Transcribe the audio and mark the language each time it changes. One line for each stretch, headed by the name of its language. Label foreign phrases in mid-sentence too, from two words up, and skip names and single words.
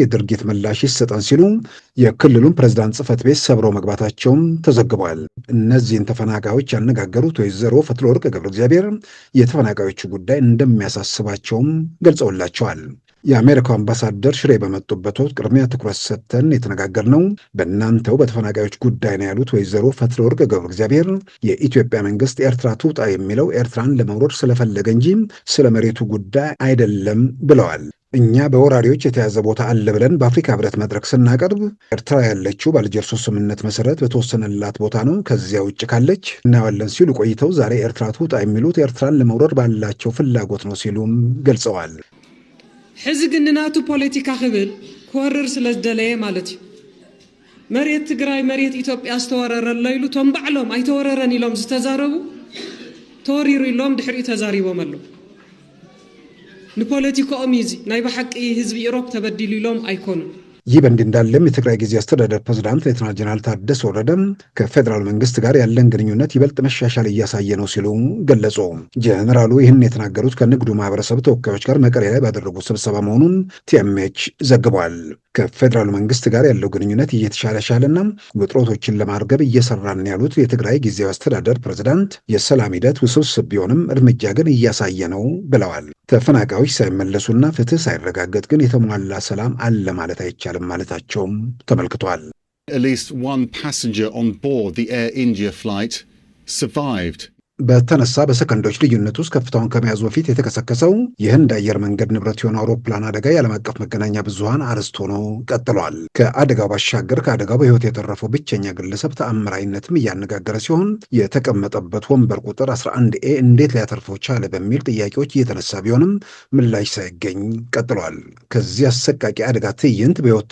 Amharic: የድርጊት ምላሽ ይሰጠን ሲሉ የክልሉን ፕሬዝዳንት ጽሕፈት ቤት ሰብረው መግባታቸውም ተዘግቧል። እነዚህን ተፈናቃዮች ያነጋገሩት ወይዘሮ ፈትለወርቅ ገብረ እግዚአብሔር የተፈናቃዮቹ ጉዳይ እንደሚያሳስባቸውም ገልጸውላቸዋል። የአሜሪካው አምባሳደር ሽሬ በመጡበት ወቅት ቅድሚያ ትኩረት ሰጥተን የተነጋገርነው በእናንተው በተፈናቃዮች ጉዳይ ነው ያሉት ወይዘሮ ፈትለወርቅ ገብረ እግዚአብሔር የኢትዮጵያ መንግስት ኤርትራ ትውጣ የሚለው ኤርትራን ለመውረድ ስለፈለገ እንጂ ስለ መሬቱ ጉዳይ አይደለም ብለዋል። እኛ በወራሪዎች የተያዘ ቦታ አለ ብለን በአፍሪካ ህብረት መድረክ ስናቀርብ ኤርትራ ያለችው በአልጀርሱ ስምምነት መሰረት በተወሰነላት ቦታ ነው፣ ከዚያ ውጭ ካለች እናያለን ሲሉ ቆይተው ዛሬ ኤርትራ ትውጣ የሚሉት ኤርትራን ለመውረር ባላቸው ፍላጎት ነው ሲሉም ገልጸዋል።
Tigrinya: ሕዚ ግን ናቱ ፖለቲካ ክብል ክወርር ስለዝደለየ ማለት እዩ መሬት ትግራይ መሬት ኢትዮጵያ ዝተወረረለ ኢሉ ቶም ባዕሎም ኣይተወረረን ኢሎም ዝተዛረቡ ተወሪሩ ኢሎም ድሕሪኡ ተዛሪቦም ኣለዉ ንፖለቲካኦም ይዚ ናይ በሓቂ ህዝቢ ኢሮብ ተበዲሉ ኢሎም ኣይኮኑን።
Amharic: ይህ በእንዲህ እንዳለም የትግራይ ጊዜያዊ አስተዳደር ፕሬዝዳንት ሌተናል ጀነራል ታደሰ ወረደ ከፌዴራል መንግስት ጋር ያለን ግንኙነት ይበልጥ መሻሻል እያሳየ ነው ሲሉ ገለጹ። ጀነራሉ ይህን የተናገሩት ከንግዱ ማህበረሰብ ተወካዮች ጋር መቀሌ ላይ ባደረጉት ስብሰባ መሆኑን ቲኤምኤች ዘግቧል። ከፌዴራል መንግስት ጋር ያለው ግንኙነት እየተሻሻለና ውጥረቶችን ለማርገብ እየሰራን ያሉት የትግራይ ጊዜያዊ አስተዳደር ፕሬዝዳንት የሰላም ሂደት ውስብስብ ቢሆንም እርምጃ ግን እያሳየ ነው ብለዋል። ተፈናቃዮች ሳይመለሱና ፍትህ ሳይረጋገጥ ግን የተሟላ ሰላም አለ ማለት አይቻልም ማለታቸውም ተመልክቷል።
English: At least one passenger on board the Air India flight survived.
Amharic: በተነሳ በሰከንዶች ልዩነት ውስጥ ከፍታውን ከመያዙ በፊት የተከሰከሰው የህንድ አየር መንገድ ንብረት የሆነ አውሮፕላን አደጋ የዓለም አቀፍ መገናኛ ብዙሃን አርዕስት ሆኖ ቀጥሏል። ከአደጋው ባሻገር ከአደጋው በህይወት የተረፈው ብቸኛ ግለሰብ ተአምራዊነትም እያነጋገረ ሲሆን የተቀመጠበት ወንበር ቁጥር 11 ኤ እንዴት ሊያተርፈው ቻለ በሚል ጥያቄዎች እየተነሳ ቢሆንም ምላሽ ሳይገኝ ቀጥሏል። ከዚህ አሰቃቂ አደጋ ትዕይንት በህይወት